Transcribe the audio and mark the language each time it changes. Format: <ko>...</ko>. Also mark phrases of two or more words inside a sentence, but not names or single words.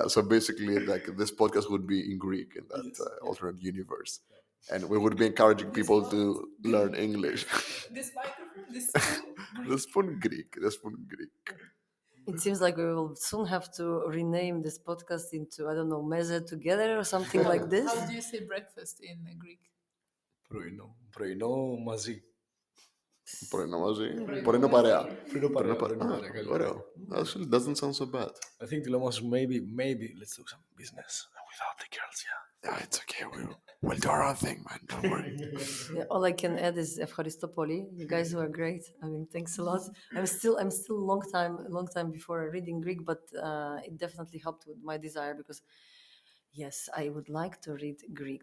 <en>So basically, like this podcast would be in Greek in that alternate universe, and we would be encouraging people to learn English. This microphone, this spoon, The spoon Greek. It seems like we will soon have to rename this podcast into, I don't know, meze together or something like this. How do you say breakfast in Greek?</en> <el>Πρωινό μαζί. Πρωινό μαζί. Πρωινό παρέα. Πρωινό παρέα. Ωραίο.</el> <en>Actually, doesn't sound so bad. I think Tilemahos, maybe let's do some business without the girls. Yeah, it's okay. We'll do our own thing, man. Don't worry. Yeah, all I can add is Evcharistopoli. You guys were great. I mean, thanks a lot. I'm still long time before reading Greek, but it definitely helped with my desire because yes, I would like to read Greek.</en>